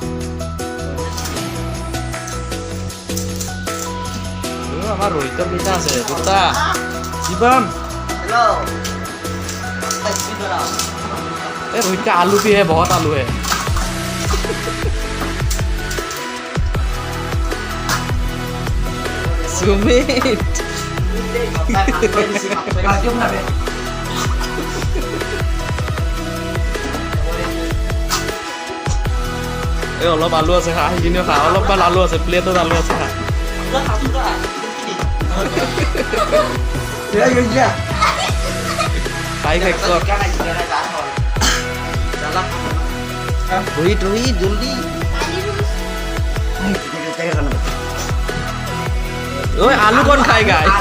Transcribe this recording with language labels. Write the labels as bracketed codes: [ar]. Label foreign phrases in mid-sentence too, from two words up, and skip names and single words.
[as] আমাৰ ৰোহিতৰ কেইটা আছে, দুটা। [hi] শিৱম এই ৰোহিত का आलू भी है, बहुत आलू है। [as] सुमित এই অলপ আলু আছে, খা সেইখিনিও খা, অলপমান আলু আছে, প্লেটত আলু আছে, খা। খাই শেষ কৰ। [hi] रोहित जल्दी ओए आलू कौन खाएगा?